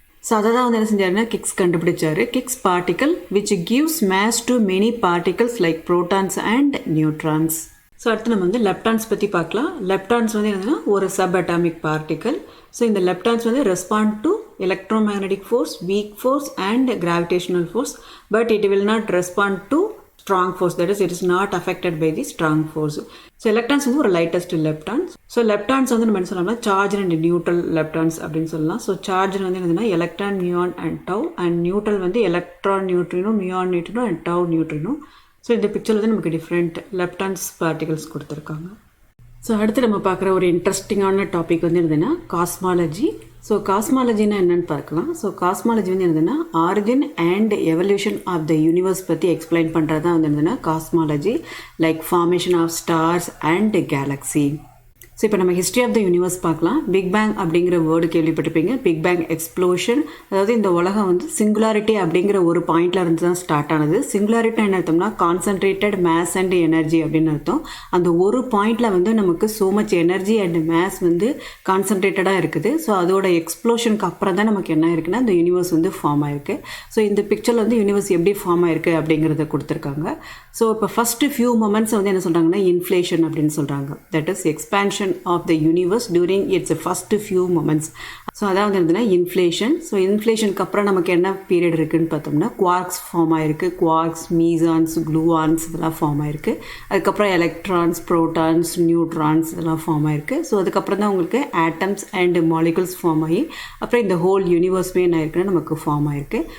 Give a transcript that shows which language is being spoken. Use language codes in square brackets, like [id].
[en] so [ta] அதை தான் வந்து என்ன செஞ்சாருன்னா [en] Higgs கண்டுபிடிச்சாரு. Higgs particle which gives mass to many particles like protons and neutrons. [ta] So அடுத்து நம்ம வந்து லெப்டான்ஸ் பற்றி பார்க்கலாம். லெப்டான்ஸ் வந்து என்னதுன்னா ஒரு சப் அட்டாமிக் பார்ட்டிக்கல். [en] So இந்த leptons வந்து respond to electromagnetic force, weak force and gravitational force. But it will not respond to strong force, that is it is not affected by the strong force. So electrons வந்து ஒரு lightest leptons. [ta] So leptons வந்து நம்ம என்ன சொல்லலாம்னா [en] charged and neutral leptons [ta] அப்படின்னு சொல்லலாம். [en] So charged [ta] வந்து என்னதுன்னா [en] electron, muon and tau, and neutral வந்து electron neutrino, muon neutrino and tau neutrino. [ta] So இந்த பிக்சரில் வந்து நமக்கு டிஃப்ரெண்ட் லெப்டான்ஸ் பார்ட்டிகல்ஸ் கொடுத்துருக்காங்க. ஸோ அடுத்து நம்ம பார்க்குற ஒரு இன்ட்ரெஸ்டிங்கான டாபிக் வந்து என்னதுன்னா காஸ்மாலஜி. ஸோ காஸ்மாலஜினா என்னென்னு பார்க்கலாம். ஸோ காஸ்மாலஜி வந்து என்னதுன்னா [en] origin and evolution of the universe [ta] பற்றி எக்ஸ்பிளைன் பண்ணுறது தான் வந்து என்னதுன்னா cosmology. [en] Like formation of stars and galaxy. So [ta] இப்போ நம்ம [en] History of the universe பார்க்கலாம். [ta] பிக் பேங் அப்படிங்கிற வேர்டு கேள்விப்பட்டிருப்பீங்க. பிக் பேங் எக்ஸ்ப்ளோஷன், அதாவது இந்த உலகம் வந்து சிங்குலாரிட்டி அப்படிங்கிற ஒரு பாயிண்ட்ல இருந்து தான் ஸ்டார்ட் ஆனது. சிங்குலாரிட்டி என்ன அர்த்தம்னா [en] concentrated mass and energy [ta] அப்படின்னு அர்த்தம். அந்த ஒரு பாயிண்ட்ல வந்து நமக்கு [en] so much energy and mass [ta] வந்து கான்சன்ட்ரேட்டடாக இருக்குது. ஸோ அதோட எக்ஸ்ப்ளோஷனுக்கு அப்புறம் தான் நமக்கு என்ன இருக்குன்னா இந்த யூனிவர்ஸ் வந்து ஃபார்ம் ஆயிருக்கு. ஸோ இந்த பிக்சரில் வந்து யூனிவர்ஸ் எப்படி ஃபார்ம் ஆயிருக்கு அப்படிங்கிறத கொடுத்துருக்காங்க. ஸோ இப்போ [en] first few moments [ta] வந்து என்ன சொல்கிறாங்கன்னா இன்ஃப்ளேஷன் அப்படின்னு சொல்கிறாங்க. [en] That is expansion of the universe during its first few moments. [ta] So அதாவது என்னதுன்னா இன்ஃப்ளேஷன். ஸோ இன்ஃப்ளேஷனுக்கு அப்புறம் நமக்கு என்ன பீரியட் இருக்குதுன்னு பார்த்தோம்னா குவார்க்ஸ் ஃபார்ம் ஆயிருக்கு. குவார்க்ஸ், மீசான்ஸ், க்ளூஆன்ஸ் இதெல்லாம் ஃபார்ம் ஆயிருக்கு. அதுக்கப்புறம் எலக்ட்ரான்ஸ், ப்ரோட்டான்ஸ், நியூட்ரான்ஸ் இதெல்லாம் ஃபார்ம் ஆயிருக்கு. ஸோ அதுக்கப்புறம் தான் உங்களுக்கு [en] atoms and molecules [ta] ஃபார்ம் ஆகி அப்புறம் இந்த ஹோல் யூனிவர்ஸ்மே என்ன இருக்குன்னா நமக்கு ஃபார்ம் ஆயிருக்கு.